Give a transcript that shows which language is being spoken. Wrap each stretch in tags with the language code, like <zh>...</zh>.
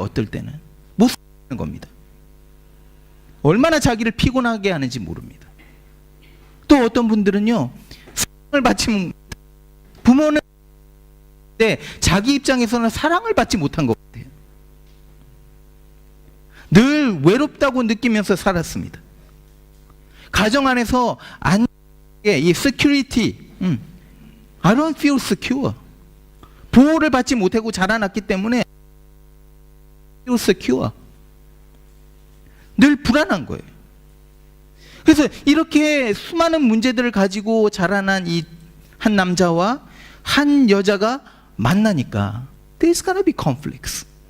<ko>어떨 때는 못 사는 겁니다. 얼마나 자기를 피곤하게 하는지 모릅니다. 또 어떤 분들은요, 사랑을 받지 부모는 자기 입장에서는 사랑을 받지 못한 것 같아요. 늘 외롭다고 느끼면서 살았습니다. 가정 안에서 이</ko> <en>security, I don't feel secure.</en> <ko>보호를 받지 못하고 자라났기 때문에</ko> <en>feel secure.</en> <ko>늘 불안한 거예요. 그래서 이렇게 수많은 문제들을 가지고 자라난 이 한 남자와 한 여자가 만나니까</ko> <en>there's gonna be conflicts.</en>